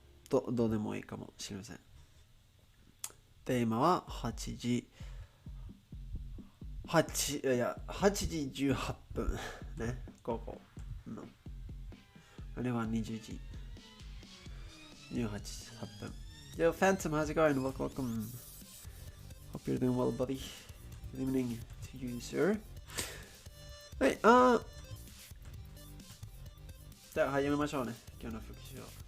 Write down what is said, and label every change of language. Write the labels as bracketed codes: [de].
[ja] どうでもいいかもしれません。テーマは8時18分ね、午後の。あれは20時18分。 [en] Yo, Phantom, how's it going? Welcome. Hope you're doing well, buddy. Good evening to you, sir. [ja] はい、じゃあ始めましょうね、今日の復習を。